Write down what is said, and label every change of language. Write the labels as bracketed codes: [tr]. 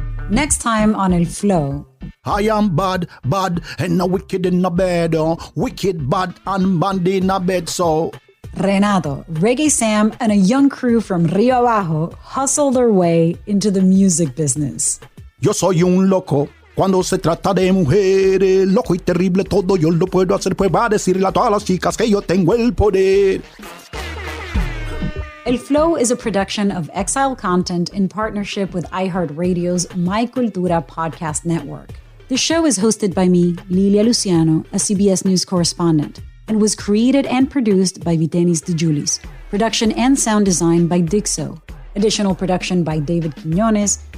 [en] Next time on El Flow. I am bad, and a wicked in a bed. Wicked, bad, and bad in a bed, so... Renato, Reggae Sam, and a young crew from Rio Abajo hustle their way into the music business. [es] Yo soy un loco. Cuando se trata de mujeres, loco y terrible, todo yo lo puedo hacer. Pues va a decirle a todas las chicas que yo tengo el poder. [en] El Flow is a production of Exile Content in partnership with iHeartRadio's My Cultura podcast network. The show is hosted by me, Lilia Luciano, a CBS News correspondent, and was created and produced by Vitenis De Julis. Production and sound design by Dixo. Additional production by David Quiñones.